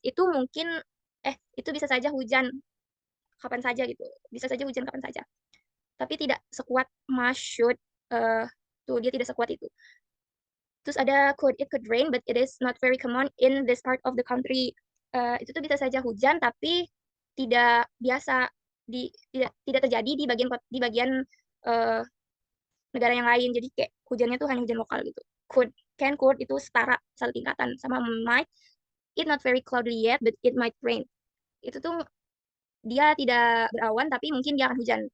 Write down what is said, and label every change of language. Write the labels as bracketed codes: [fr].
[id] Itu mungkin, itu bisa saja hujan kapan saja gitu. Bisa saja hujan kapan saja. Tapi tidak sekuat must, should. eh Tuh, dia tidak sekuat itu. Terus ada could. [en] It could rain, but it is not very common in this part of the country. [id] Itu tuh bisa saja hujan, tapi tidak biasa tidak terjadi di bagian eh, negara yang lain. Jadi kayak hujannya tuh hanya hujan lokal gitu. Could, can, could itu setara satu tingkatan sama might. [en] It not very cloudy yet, but it might rain. [id] Itu tuh dia tidak berawan, tapi mungkin dia akan hujan.